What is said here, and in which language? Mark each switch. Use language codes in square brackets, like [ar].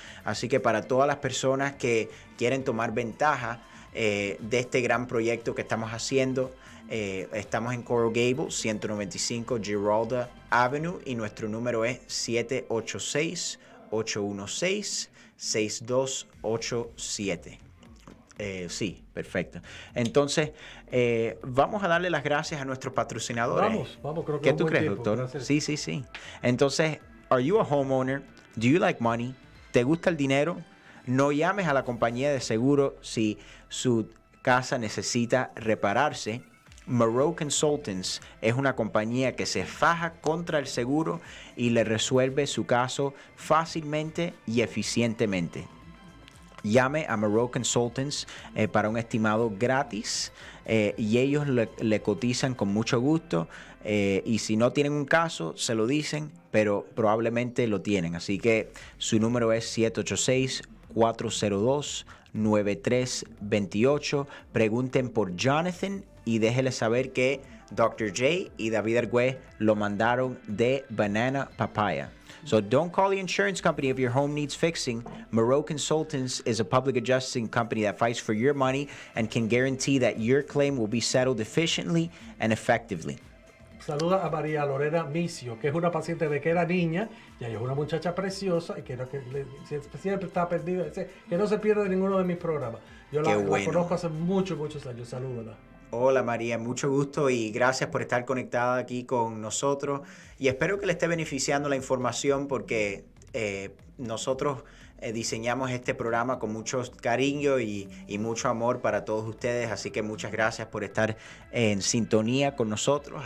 [es] Así que para todas las personas que quieren tomar ventaja de este gran proyecto que estamos haciendo, estamos en Coral Gables, 195 Giralda Avenue, y nuestro número es 786-816-6287. Sí, perfecto. Entonces, vamos a darle las gracias a nuestros patrocinadores. Vamos, creo que ¿Qué tú crees, doctor? Sí. [en] Entonces, are you a homeowner? Do you like money? [es] ¿Te gusta el dinero? No llames a la compañía de seguro si su casa necesita repararse. Mejor Consultants es una compañía que se faja contra el seguro y le resuelve su caso fácilmente y eficientemente. Llame a Mejor Consultants para un estimado gratis, y ellos le cotizan con mucho gusto, y si no tienen un caso se lo dicen, pero probablemente lo tienen. Así que su número es 786-402-9328. Pregunten por Jonathan y déjenle saber que Dr. J y David Arguez lo mandaron de Banana Papaya. [en] So don't call the insurance company if your home needs fixing. Mejor Consultants is a public adjusting company that fights for your money and can guarantee that your claim will be settled efficiently and effectively. [es] Saluda a María Lorena Micio, que es una paciente de que era niña, y ella es una muchacha preciosa y que siempre está perdida, que no se pierde de ninguno de mis programas. Yo la conozco hace muchos años. Salúdala. Hola María, mucho gusto y gracias por estar conectada aquí con nosotros, y espero que le esté beneficiando la información, porque nosotros diseñamos este programa con mucho cariño y mucho amor para todos ustedes, así que muchas gracias por estar en sintonía con nosotros.